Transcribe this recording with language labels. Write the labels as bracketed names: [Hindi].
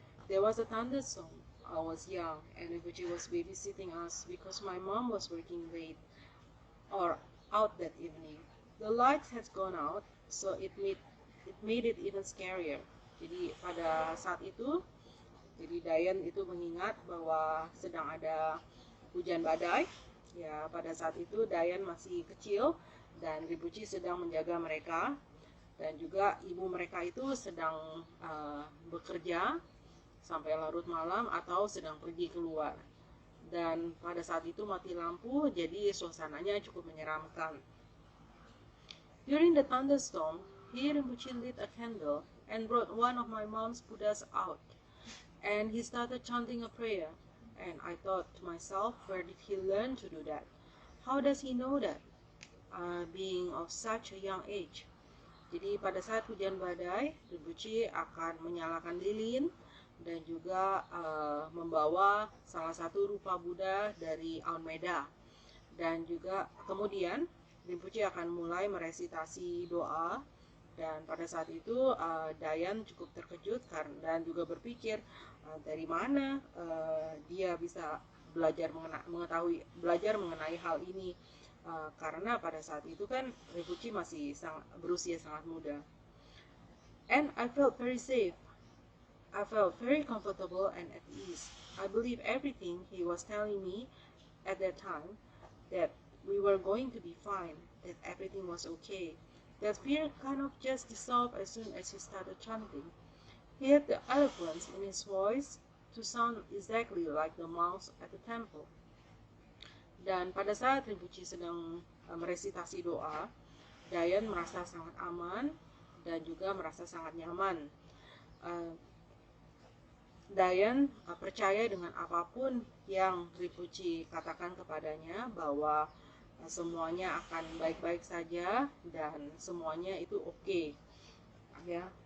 [English] There was a thunderstorm. I was young and Rinpoche was babysitting us because my mom was working late or out that evening. The lights had gone out, so it made it even scarier. [Indonesian] Jadi pada saat itu, jadi Diane itu mengingat bahwa sedang ada hujan badai. Ya, pada saat itu Diane masih kecil dan Rinpoche sedang menjaga mereka, dan juga ibu mereka itu sedang bekerja sampai larut malam atau sedang pergi keluar. Dan pada saat itu mati lampu, jadi suasananya cukup menyeramkan. [English] During the thunderstorm, Rinpoche lit a candle and brought one of my mom's Buddhas out, and he started chanting a prayer. And I thought to myself, where did he learn to do that? How does he know that? Being of such a young age. [Indonesian] Jadi pada saat hujan badai, Rinpoche akan menyalakan lilin dan juga membawa salah satu rupa Buddha dari Almeida. Dan juga kemudian Rinpoche akan mulai meresitasi doa. Dan pada saat itu Diane cukup terkejut dan juga berpikir dari mana dia bisa belajar mengenai hal ini, karena pada saat itu kan Rinpoche masih berusia sangat muda. [English] And I felt very safe. I felt very comfortable and at ease. I believe everything he was telling me at that time, that we were going to be fine, that everything was okay. That fear kind of just dissolved as soon as he started chanting. He had the eloquence in his voice to sound exactly like the monks at the temple. [Indonesian] Dan pada saat Rinpoche sedang meresitasi doa, Dayan merasa sangat aman dan juga merasa sangat nyaman. Dayan percaya dengan apapun yang Rinpoche katakan kepadanya, bahwa semuanya akan baik-baik saja dan semuanya itu oke, ya.